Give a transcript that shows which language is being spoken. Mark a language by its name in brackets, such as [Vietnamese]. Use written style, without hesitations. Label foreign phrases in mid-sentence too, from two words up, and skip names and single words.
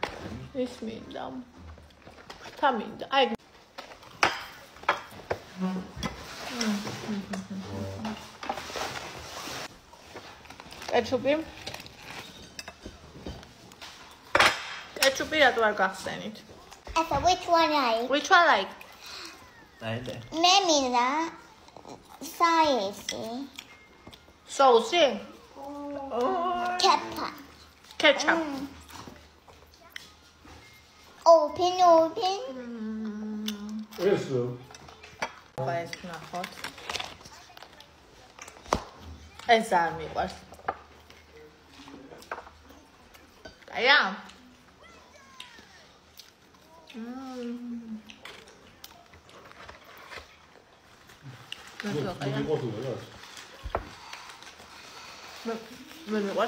[Georgian] ის მინდა. ხთა მინდა. აი კეჩუპი რატო არ გახსენით? [English] So which one like? Which one like? [Georgian] აიდე. მე მინდა sauce. [English] Sauce? Ketchup. Ketchup. Open. [Georgian] ეს ეს ნახოთ. ეს არ მიყვარს. კაია? მე მიყვარს.